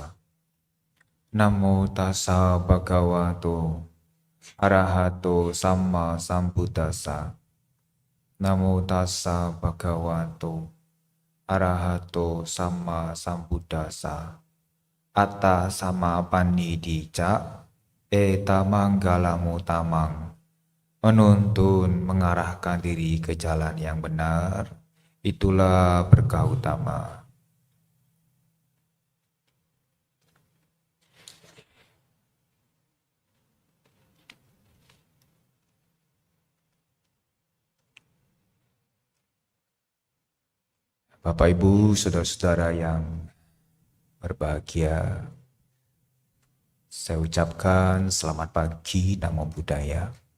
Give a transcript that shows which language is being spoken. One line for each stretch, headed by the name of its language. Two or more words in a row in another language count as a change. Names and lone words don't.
Pali: Namo tassa bhagavato arahato sama sambuddhassa. Namo tassa bhagavato arahato sama sambuddhassa. Atta sama panidija eta manggalamu tamang.
Indonesian: Menuntun mengarahkan diri ke jalan yang benar, itulah berkah utama. Bapak Ibu, saudara-saudara yang berbahagia, saya ucapkan selamat pagi,
Pali: Namo Buddhaya.